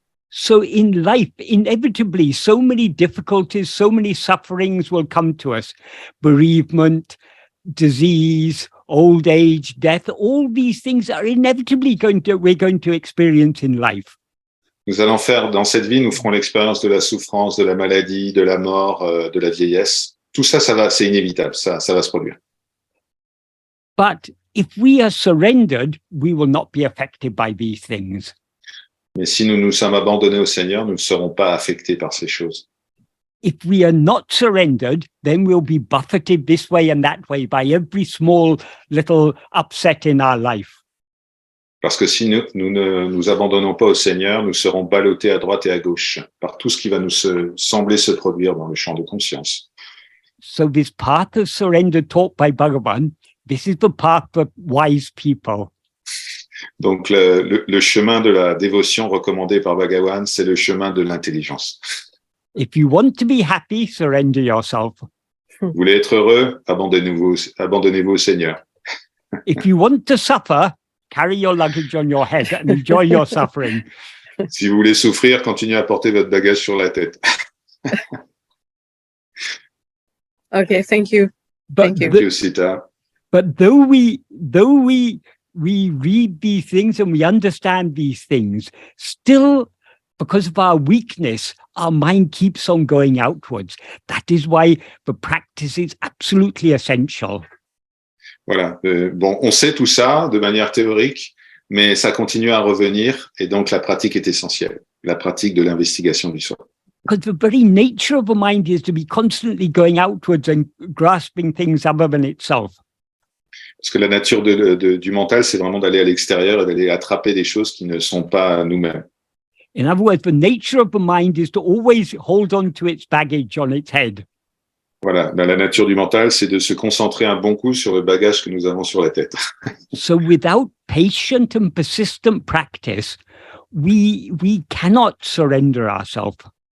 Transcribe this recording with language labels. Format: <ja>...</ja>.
<en>So in life, inevitably, so many difficulties, so many sufferings will come to us. Bereavement, disease, old age, death, all these things are inevitably we're going to experience in life.</en> <fr>Nous allons faire, dans cette vie, nous ferons l'expérience de la souffrance, de la maladie, de la mort, de la vieillesse. Tout ça, c'est inévitable, ça va se produire.</fr> <en>But if we are surrendered, we will not be affected by these things.</en> <fr>Mais si nous nous sommes abandonnés au Seigneur, nous ne serons pas affectés par ces choses.</fr> <en>If we are not surrendered, then we'll be buffeted this way and that way by every small little upset in our life.</en> <fr>Parce que si nous ne nous abandonnons pas au Seigneur, nous serons ballottés à droite et à gauche par tout ce qui va nous sembler se produire dans le champ de conscience.</fr> <en>So this path of surrender taught by Bhagavan, this is the path of wise people.</en> <fr>Donc le chemin de la dévotion recommandé par Bhagavan, c'est le chemin de l'intelligence.</fr> <en>If you want to be happy, surrender yourself.</en> <fr>Vous voulez être heureux, abandonnez-vous au Seigneur.</fr> <en>If you want to suffer, carry your luggage on your head and enjoy your suffering.</en> <fr>Si vous voulez souffrir, continuez à porter votre bagage sur la tête.</fr> <en>Okay, thank you. But Thank you, Sita. But though we read these things and we understand these things, still, because of our weakness, our mind keeps on going outwards. That is why the practice is absolutely essential.</en> <fr>Voilà. Bon, on sait tout ça de manière théorique, mais ça continue à revenir, et donc la pratique est essentielle, la pratique de l'investigation du soi.</fr> <en>Because the very nature of the mind is to be constantly going outwards and grasping things other than itself.</en> <fr>Parce que la nature du mental, c'est vraiment d'aller à l'extérieur et d'aller attraper des choses qui ne sont pas nous-mêmes.</fr> <en>In other words, the nature of the mind is to always hold on to its baggage on its head.</en> <fr>Voilà, ben, la nature du mental, c'est de se concentrer un bon coup sur le bagage que nous avons sur la tête.</fr> <en>So without patient and persistent practice, we cannot surrender ourselves.</en>